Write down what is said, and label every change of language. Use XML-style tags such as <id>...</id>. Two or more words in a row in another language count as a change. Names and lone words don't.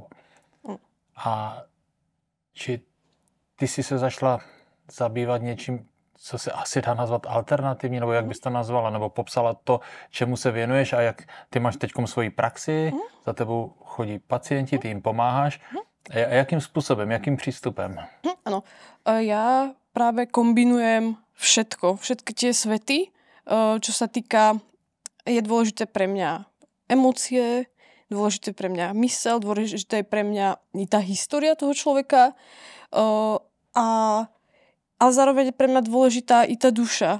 <cs>A či ty jsi se zašla zabývat něčím, co se asi dá nazvat alternativní, nebo jak bys to nazvala, nebo popsala to, čemu se věnuješ a jak ty máš teďkom svoji praxi, za tebou chodí pacienti, ty jim pomáháš. A jakým způsobem, jakým přístupem?</cs> <sk>Áno, ja práve kombinujem všetky tie svety, čo sa týka, je dôležité pre mňa emócie, dôležité pre mňa mysel, dôležité je pre mňa i tá história toho človeka ale zároveň je pre mňa dôležitá i tá duša.</sk>